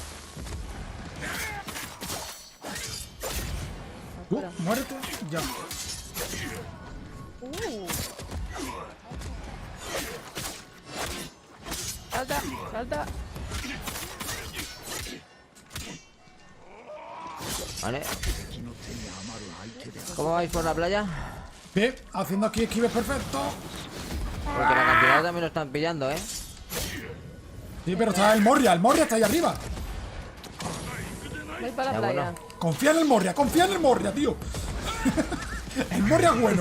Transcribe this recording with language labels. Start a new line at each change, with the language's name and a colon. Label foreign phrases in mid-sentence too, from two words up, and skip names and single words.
Spanish: Afuera. Muérete, ya. Salta, salta. Vale.
Japanese: 敵の手に余る相手で
Spanish: ¿Cómo vais por la playa? Bien, haciendo aquí esquives perfecto. Porque la cantidad también lo están pillando, ¿eh? Sí, pero está el Moria está ahí arriba. Voy para la Ya, playa. bueno. Confía en el Moria, tío. El Moria es bueno.